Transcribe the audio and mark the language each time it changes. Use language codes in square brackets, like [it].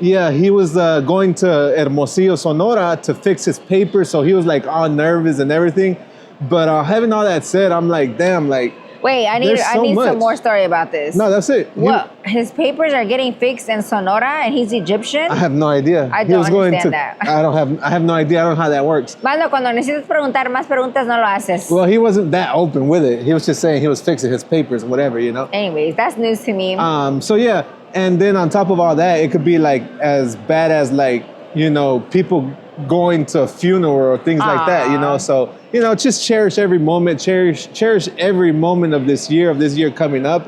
[en] Yeah, he was going to Hermosillo, Sonora to fix his papers, so he was like all nervous and everything. But having all that said, I'm like, damn, like, wait, I need some more story about this. No, that's it. What? His papers are getting fixed in Sonora and he's Egyptian? I have no idea. I don't understand that. I have no idea. I don't know how that works. [es] Mano, cuando necesitas preguntar más preguntas, no lo haces. [en] Well, he wasn't that open with it. He was just saying he was fixing his papers and whatever, Anyways, that's news to me. So yeah, and then on top of all that, it could be like as bad as like, people going to a funeral or things like that, So, just cherish every moment, cherish every moment of this year coming up.